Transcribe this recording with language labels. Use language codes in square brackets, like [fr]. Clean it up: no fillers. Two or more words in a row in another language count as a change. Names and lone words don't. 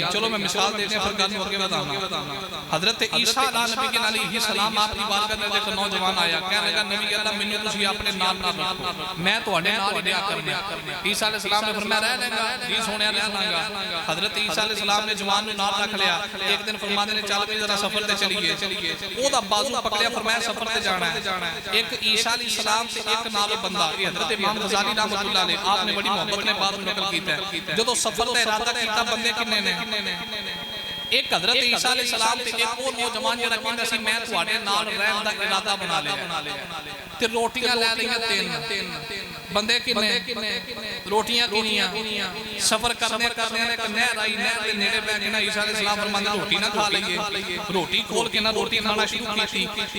[pa] ਚਲੋ ਮੈਂ ਮਿਸਾਲ ਦੇਣੇ ਫਿਰ ਗੱਲ ਨੂੰ ਅੱਗੇ ਵਧਾਊਂਗਾ। ਹਜ਼ਰਤ ਈਸਾ ਨਬੀ [ar] عليه السلام [ur] آپ کی بارگاہ میں ایک نوجوان آیا، کہنے لگا [ar] نبي الله [pa] ਮੈਨੂੰ ਤੁਸੀਂ ਅਪਣੇ ਨਾਲ ਨਾਲ ਰੱਖੋ, ਮੈਂ ਤੁਹਾਡੇ ਨਾਲ ਹੀ ਰਿਹਾ ਕਰਨਾ। ਈਸਾ [ar] عليه السلام [pa] ਨੇ ਫ਼ਰਮਾਇਆ ਰਹਿ ਲੇਗਾ ਜੀ ਸੋਹਣਿਆ ਰਹਿਣਾ। ਹਜ਼ਰਤ ਈਸਾ [ar] عليه السلام [pa] ਨੇ ਜਵਾਨ ਨੂੰ ਨਾਲ ਰੱਖ ਲਿਆ। ਇਕ ਦਿਨ ਫ਼ਰਮਾਉਂਦੇ ਨੇ ਚੱਲ ਭੀ ਜ਼ਰਾ ਸਫ਼ਰ ਤੇ ਚੱਲੀਏ, ਓਦਾ ਬਾਜ਼ੂ ਪਕੜਿਆ, ਫ਼ਰਮਾਇਆ ਸਫ਼ਰ ਤੇ ਜਾਣਾ ਹੈ। ਇਕ ਈਸਾ [ar] عليه السلام [pa] ਤੇ ਇਕ ਨਾਲ ਬੰਦਾ, ਹਜ਼ਰਤ ਇਮਾਮ ਗ਼ਜ਼ਾਲੀ [ar] رحمة الله عليه [pa] ਆਪਣੇ ਬੜੀ ਮੁਹੱਬਤ ਨੇ ਬਾਤ ਨਕਲ ਕੀਤਾ ਹੈ। ਜਦੋਂ ਸਫ਼ਰ ਦਾ ਇਰਾਦਾ ਕੀਤਾ ਬੰਦੇ ਕਿੰਨੇ ਨੇ? ਇਕ ਹਜ਼ਰਤ ਈਸਾ [ar] عليه السلام [pa] ਤੇ ਇਕ ਹੋਰ ਨੌਜਵਾਨ ਜ਼ਰਾ ਕਹਿੰਦਾ ਸੀ ਮੈਂ ਤੁਹਾਡੇ ਨਾਲ ਰਹਿਣ ਦਾ ਇਰਾਦਾ ਬਣਾ ਲਿਆ ਤੇ ਰੋਟੀਆਂ ਲੈ ਲਈਆਂ 3। ਬੰਦੇ ਕਿੰਨੇ ਰੋਟੀਆਂ ਕਿੰਨੀਆਂ ਸਫ਼ਰ ਕਰਨੇ ਕਰਨੇ ਇਕ ਨਹਿਰ ਆਈ ਨਹਿਰ ਕੇ ਨੇੜੇ ਬੈਠ ਕੇ ਨਾ ਈਸਾ ਅਲੈਹਿੱਸਲਾਮ ਫ਼ਰਮਾਂਦੇ ਰੋਟੀ ਨਾ ਖਾ ਲਈਏ ਰੋਟੀ ਖੋਲ੍ਹ ਕੇ ਨਾ ਰੋਟੀ ਖਾਣਾ ਸ਼ੁਰੂ ਕੀ